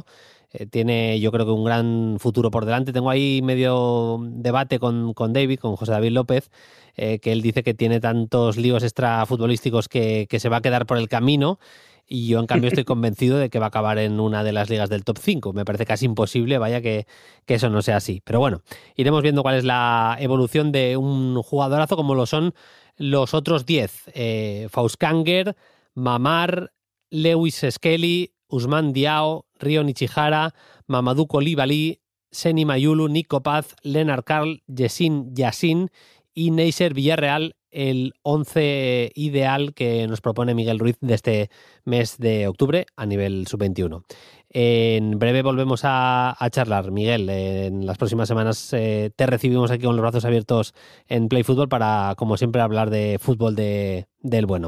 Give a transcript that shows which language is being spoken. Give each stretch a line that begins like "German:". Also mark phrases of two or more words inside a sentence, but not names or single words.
Spanish: Tiene, yo creo, que un gran futuro por delante. Tengo ahí medio debate con José David López, que él dice que tiene tantos líos extrafutbolísticos que se va a quedar por el camino, y yo en cambio estoy convencido de que va a acabar en una de las ligas del top 5. Me parece casi imposible, vaya, que eso no sea así. Pero bueno, iremos viendo cuál es la evolución de un jugadorazo como lo son los otros 10. Fauskanger, Mamar, Lewis Skelly, Ousmane Diao, Ryo Nichihara, Mamadou Koulibaly, Seny Mayulu, Nico Paz, Lennart Karl, Yassin Yassin y Neisser Villarreal, el 11 ideal que nos propone Miguel Ruiz de este mes de octubre a nivel sub-21. En breve volvemos a charlar, Miguel. En las próximas semanas te recibimos aquí con los brazos abiertos en Play Fútbol para, como siempre, hablar de fútbol del bueno.